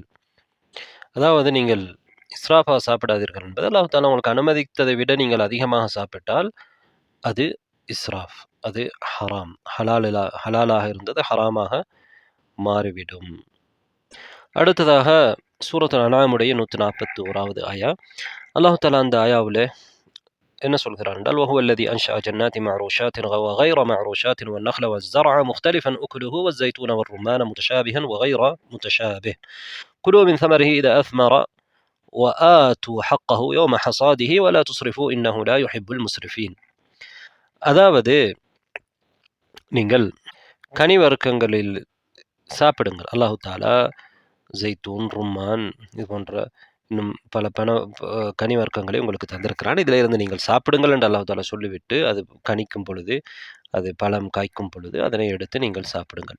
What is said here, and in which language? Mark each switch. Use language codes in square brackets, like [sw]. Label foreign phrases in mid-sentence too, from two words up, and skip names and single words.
[ta] அதாவது நீங்கள் இஸ்ராஃபா சாப்பிடாதீர்கள் என்பது [ar] الله تعالى [ta] உங்களுக்கு அனுமதித்ததை விட நீங்கள் அதிகமாக சாப்பிட்டால் அது இஸ்ராஃப், அது ஹராம். ஹலாலாக இருந்தது ஹராமாக மாறிவிடும். அடுத்ததாக சூரத்துல் அன்ஆமுடைய 141வது ஆயா. [ar] الله تعالى [ta] அந்த ஆயாவிலே என்ன சொல்கிறார் என்றால், [ar] وهو الذي أنشأ جنات معروشات وغير معروشات والنخل والزرع مختلفا أكله والزيتون والرمان متشابها وغير متشابه كلوا من ثمره إذا أثمر وآتوا حقه يوم حصاده ولا تسرفوا إنه لا يحب المسرفين. [ta] அதாவது நீங்கள் கனிவர்க்கங்களில் சாப்பிடுங்கள். [ar] الله تعالى [ta] ஜெய்தூன், ரும்மான் இது போன்ற இன்னும் பல கனி வர்க்கங்களை உங்களுக்கு தந்திருக்கிறான். இதில் இருந்து நீங்கள் சாப்பிடுங்கள் என்று [ar] الله تعالى [ta] சொல்லிவிட்டு அது கனிக்கும் பொழுது, அது பழம் காய்க்கும் பொழுது அதனை எடுத்து நீங்கள் சாப்பிடுங்கள்.